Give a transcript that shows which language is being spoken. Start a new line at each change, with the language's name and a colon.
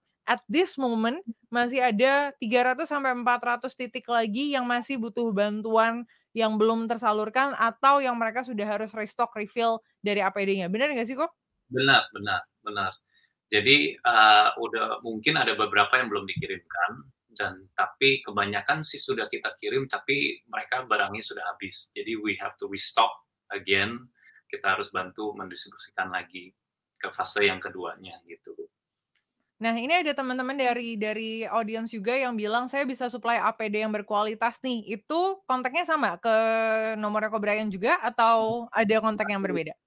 English: At this moment
Indonesian: masih ada 300 sampai 400 titik lagi yang masih butuh bantuan yang belum tersalurkan atau yang mereka sudah harus restock, refill dari APD-nya. Bener nggak sih kok? Benar. Jadi udah mungkin ada beberapa yang belum dikirimkan tapi kebanyakan sih sudah kita kirim tapi mereka barangnya sudah habis. Jadi
English: we have to restock again.
Indonesian: Kita harus bantu mendistribusikan lagi ke fase yang keduanya gitu. Nah, ini ada teman-teman dari audience juga yang bilang, "Saya bisa supply APD yang berkualitas nih." Itu kontaknya sama ke nomornya ko Brian juga atau ada kontak yang berbeda?